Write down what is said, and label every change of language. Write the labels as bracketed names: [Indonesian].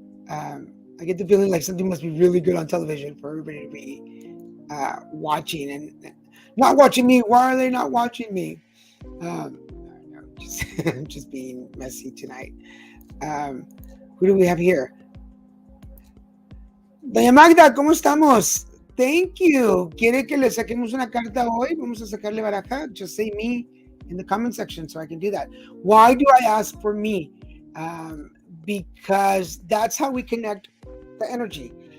[English] I get the feeling like something must be really good on television for everybody to be watching and not watching me. Why are they not watching me? No, just being messy tonight. Who do we have here? [Spanish] Doña Magda, ¿cómo estamos? [English] Thank you. [Spanish] ¿Quiere que le saquemos una carta hoy? Vamos a sacarle baraja. [English] Just say me in the comment section so I can do that. Why do I ask for me? Because that's how we connect the energy.